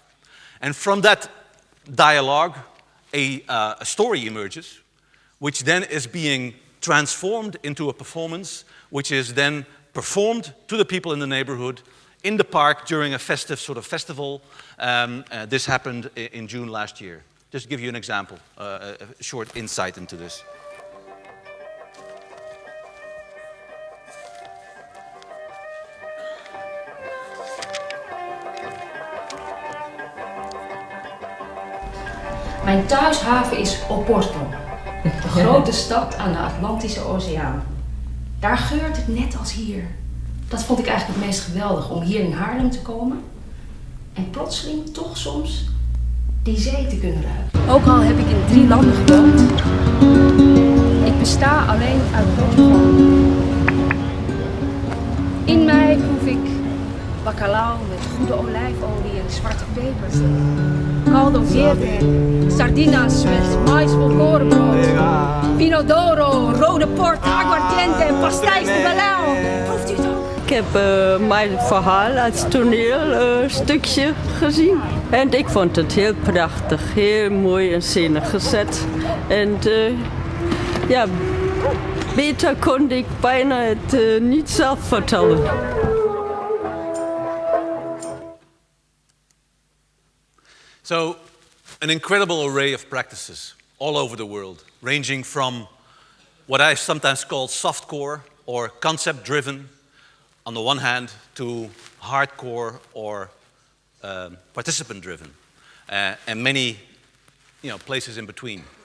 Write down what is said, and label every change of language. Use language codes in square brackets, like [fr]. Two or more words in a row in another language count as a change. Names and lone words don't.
[en] And from that dialogue, a story emerges, which then is being transformed into a performance, which is then performed to the people in the neighborhood, in the park during a festive sort of festival. This happened in June last year. Just to give you an example, a short insight into this. [nl] Mijn thuishaven is Oporto, de grote stad aan de Atlantische Oceaan. Daar geurt het net als hier. Dat vond ik eigenlijk het meest geweldig, om hier in Haarlem te komen. En plotseling toch soms die zee te kunnen ruiken. Ook al heb ik in 3 landen gewoond, ik besta alleen uit Portugal. In mij proef ik bacalhau met goede olijfolie en zwarte pepers. [pt] Caldo verde, [nl] sardinas met mais volkorenbrood, [pt] pino d'oro, [nl] rode port, aguardiente en [pt] pastéis de Belém. [nl] Proeft u het ook? Ik heb mijn verhaal als toneelstukje gezien. En ik vond het heel prachtig, heel mooi in scène gezet. En beter kon ik bijna het niet zelf vertellen. [en] So, an incredible array of practices all over the world, ranging from what I sometimes call softcore or concept-driven, on the one hand, to hardcore or participant-driven, and many places in between.